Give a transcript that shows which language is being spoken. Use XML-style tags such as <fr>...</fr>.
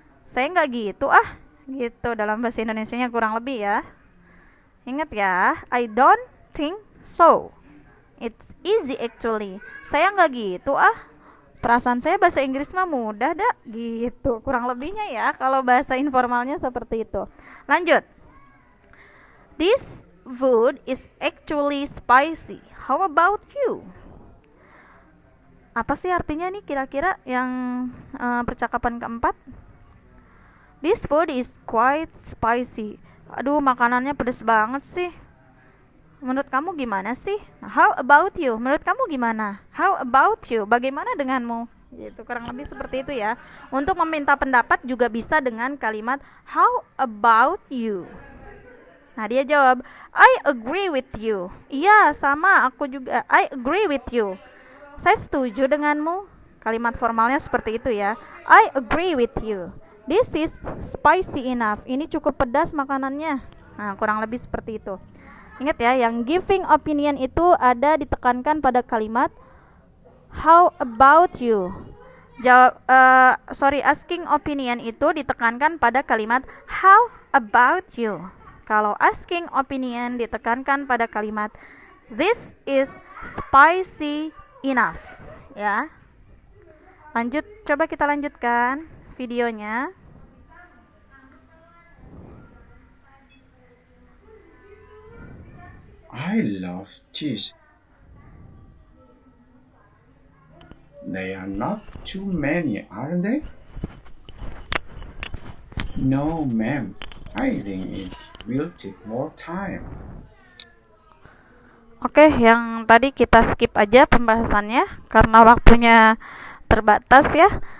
<id>Saya nggak gitu gitu dalam bahasa Indonesianya kurang lebih ya. Ingat ya,</id> <en>I don't think so. It's easy actually.</en> <id>Saya nggak gitu Perasaan saya bahasa Inggris mah mudah dah gitu. Kurang lebihnya ya kalau bahasa informalnya seperti itu. Lanjut.</id> <en>This food is actually spicy. How about you?</en> <id>Apa sih artinya nih kira-kira yang percakapan keempat?</id> <en>This food is quite spicy.</en> <id>Aduh, makanannya pedas banget sih. Menurut kamu gimana sih?</id> <en>How about you?</en> <id>Menurut kamu gimana?</id> <en>How about you?</en> <id>Bagaimana denganmu? Gitu, kurang lebih seperti itu ya. Untuk meminta pendapat juga bisa dengan kalimat</id> <en>how about you.</en> <id>Nah, dia jawab,</id> <en>I agree with you.</en> <id>Iya, sama, aku juga.</id> <en>I agree with you.</en> <id>Saya setuju denganmu. Kalimat formalnya seperti itu ya.</id> <en>I agree with you. This is spicy enough.</en> <id>Ini cukup pedas makanannya. Nah, kurang lebih seperti itu. Ingat ya, yang giving opinion itu ada ditekankan pada kalimat</id> <en>how about you.</en> <id>Asking opinion itu ditekankan pada kalimat</id> <en>how about you.</en> <id>Kalau asking opinion ditekankan pada kalimat</id> <en>this is spicy enough.</en> <id>Ya. Coba kita lanjutkan videonya.</id> <en>I love cheese. They are not too many, are they? No, ma'am. I think it will take more time.</en> <id>Oke, yang tadi kita skip aja pembahasannya karena waktunya terbatas ya.</id>